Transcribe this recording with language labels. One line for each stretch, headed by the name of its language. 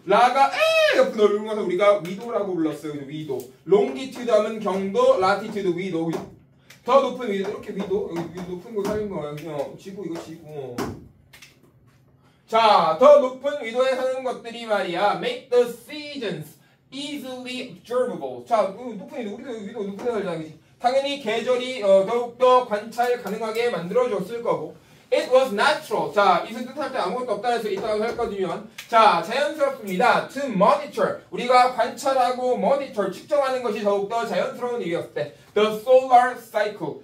Korean: 라가 옆으로 넓은 것을 우리가 위도라고 불렀어요. 그죠? 위도. longitude 하면 경도, latitude 위도. 그죠? 더 높은 위도, 이렇게 위도, 여기 위도 높은 거 사는 거예요. 그냥 지구, 이거 지구. 자, 더 높은 위도에 사는 것들이 말이야.
English: Make the seasons easily observable.
Korean: 자, 높은 위도, 우리도 위도 높은 데 살잖아, 그치? 당연히 계절이 더욱더 관찰 가능하게 만들어줬을 거고.
English: It was natural.
Korean: 자, 이것을 뜻할 때 아무것도 없다 해서 있다고 할 거면 자, 자연스럽습니다.
English: To monitor.
Korean: 우리가 관찰하고 monitor, 측정하는 것이 더욱더 자연스러운 일이었을 때
English: The solar cycle.